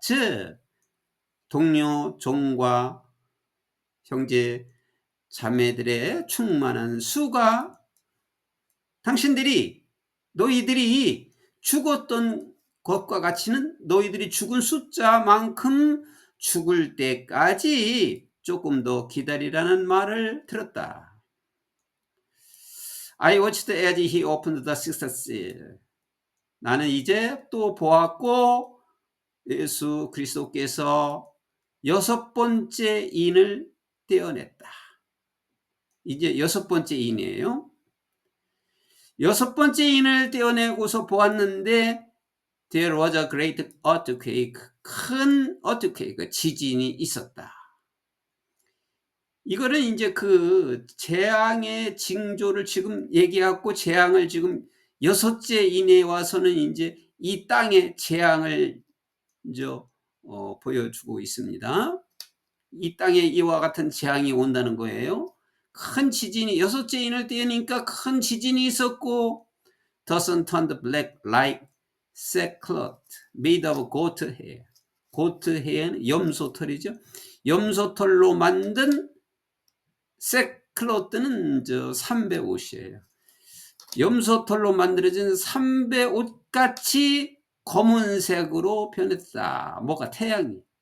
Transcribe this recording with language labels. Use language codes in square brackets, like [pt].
[ko] 즉 동료 종과 형제 자매들의 충만한 수가 당신들이 너희들이 죽었던 것과 같이는 너희들이 죽은 숫자만큼 죽을 때까지 조금 더 기다리라는 말을 들었다. [en] I watched as he opened the sixth seal. [ko] 나는 이제 또 보았고 예수 그리스도께서 여섯 번째 인을 떼어냈다. 이제 여섯 번째 인이에요. 여섯 번째 인을 떼어내고서 보았는데 [en] there was a great earthquake. [ko] 큰 earthquake, 지진이 있었다. 이거는 이제 그 재앙의 징조를 지금 얘기하고 재앙을 지금 여섯째 인에 와서는 이제 이 땅의 재앙을 이제 보여주고 있습니다. 이 땅에 이와 같은 재앙이 온다는 거예요. 큰 지진이 여섯째 인을 떼니까 큰 지진이 있었고 [en] The sun turned black like sackcloth made of goat hair. [ko] goat hair는 염소털이죠. 염소털로 만든 sackcloth는 삼배옷이에요. 염소털로 만들어진 삼배옷같이 검은색으로 변했다. 뭐가 태양이.